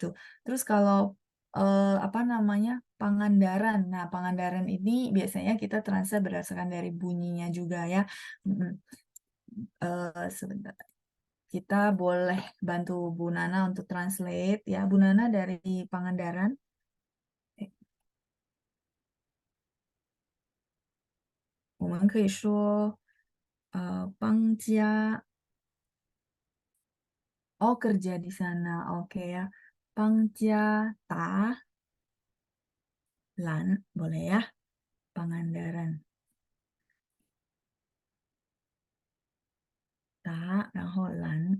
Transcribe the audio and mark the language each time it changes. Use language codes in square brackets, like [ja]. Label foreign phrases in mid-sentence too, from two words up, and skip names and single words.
[id] Terus kalau apa namanya, Pangandaran. Nah, Pangandaran ini biasanya kita translate berdasarkan dari bunyinya juga ya. Sebentar. Kita boleh bantu Bu Nana untuk translate ya. Bu Nana dari Pangandaran. [zh] 我们可以说邦家 [id] kerja di sana, oke ya. Pangja Ta Lan, boleh ya. Pangandaran. Ta, [zh] 然后 Lan.